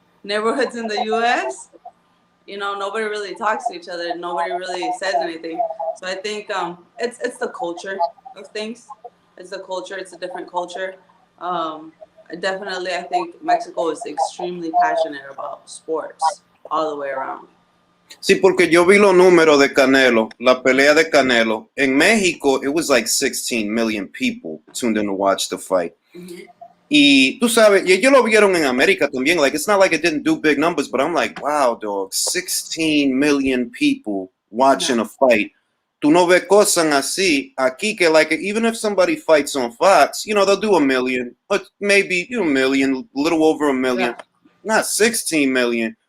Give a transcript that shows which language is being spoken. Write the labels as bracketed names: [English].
[English] Neighborhoods in the US, nobody really talks to each other. Nobody really says anything. So I think it's the culture of things. It's the culture. It's a different culture. Definitely, I think Mexico is extremely passionate about sports all the way around. [Spanish] Sí, porque yo vi los números de Canelo, la pelea de Canelo. En México, [English] it was like 16 million people tuned in to watch the fight. Mm-hmm. [Spanish] Y tú sabes, y ellos lo vieron en América también. [English] Like, it's not like it didn't do big numbers, but I'm like, wow, dog, 16 million people watching a fight. [Spanish] Tú no ves cosas así aquí que, [English] like, even if somebody fights on Fox, they'll do a million, but maybe a million, a little over a million, not 16 million.